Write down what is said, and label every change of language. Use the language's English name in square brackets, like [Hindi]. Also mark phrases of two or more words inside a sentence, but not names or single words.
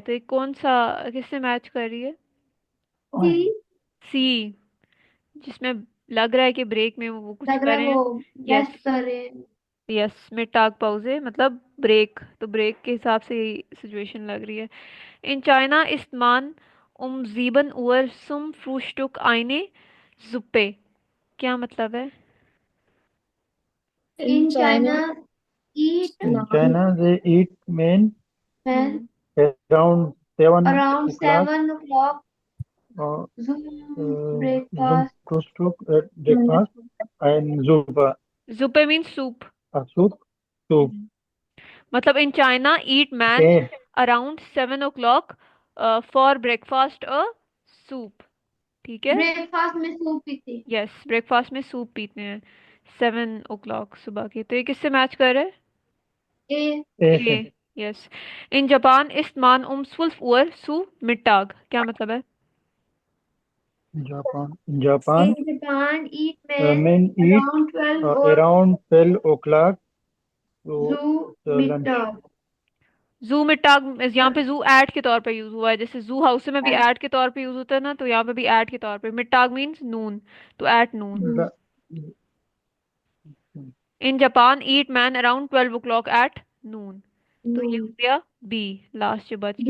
[Hindi] तो ये कौन सा, किससे मैच कर रही है? C. सी, जिसमें लग रहा है कि ब्रेक में वो कुछ लग कर रहा है रहे हैं। वो यस। रेस्ट कर रहे हैं। यस, [German] Mittag Pause [Hindi] मतलब ब्रेक, तो ब्रेक के हिसाब से यही सिचुएशन लग रही है। इन चाइना ist man um 7 Uhr zum Frühstück eine Suppe, क्या मतलब है? [English] इन इन चाइना चाइना ईट In China, they eat men मैन हम्म। around 7 अराउंड o'clock 7 o'clock or जूम Zoom ब्रेकफास्ट। couscous at breakfast and zupa, Suppe means soup। a soup. मतलब in China eat man Okay. around 7 o'clock for breakfast a soup, [Hindi] ठीक है। ब्रेकफास्ट में सूप पीती। यस, ब्रेकफास्ट में सूप पीते हैं 7 o'clock सुबह के, तो ये किससे मैच कर रहा है? ए ए। [English] Yes. [German] यस। इन जापान ist man um 12 Uhr zu Mittag, [Hindi] क्या मतलब है? [English] In Japan, in Japan eat man men eat around 12 और around 12 o'clock जू to the lunch. मिटर। [German] zu Mittag, [Hindi] यहाँ पे जू ऐट के तौर पे यूज हुआ है, जैसे [German] zu Haus [Hindi] में भी ऐट के तौर पे यूज होता है ना, तो यहाँ पे भी ऐट के तौर पे। मिटाग मीन्स नून, तो [English] at noon. The- in Japan eat man around 12 o'clock at noon, [Hindi] तो ये हो गया बी, लास्ट जो बच